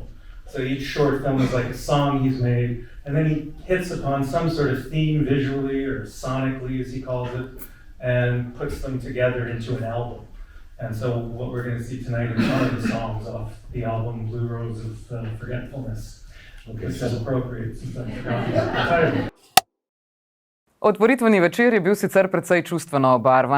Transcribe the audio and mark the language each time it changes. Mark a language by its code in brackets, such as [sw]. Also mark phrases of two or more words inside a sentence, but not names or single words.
[en] So each short film is like a song he's made, and then he hits upon some sort of theme visually or sonically, as he calls it, and puts them together into an album. And so what we're going to see tonight is one of the songs off the album Blue Rose of Forgetfulness. Okay, so appropriate since I forgot the title. [sl] Otvoritveni večer je bil sicer precej čustveno obarvan.